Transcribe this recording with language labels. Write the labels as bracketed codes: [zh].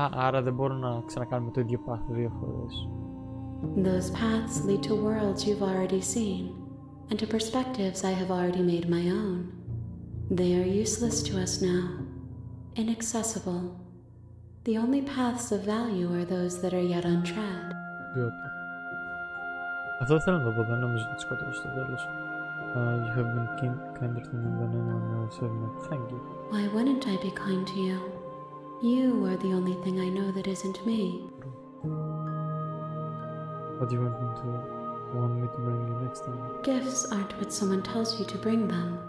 [el] Άρα δεν μπορώ να ξανακάνουμε το ίδιο path δύο φορές. [en] Those paths lead to worlds you've already seen, and to perspectives I have already made my own. They are useless to us now, inaccessible. The only paths of value are those that are yet untread. [el] Αυτό θέλω να το πω, δεν νομίζω να τη σκοτώσω στο τέλος. [en] You have been kinder to me than anyone else ever met. Thank you. Why wouldn't I be kind to you? You are the only thing I know that isn't me. What do you want me to bring you next time? Gifts aren't what someone tells you to bring them.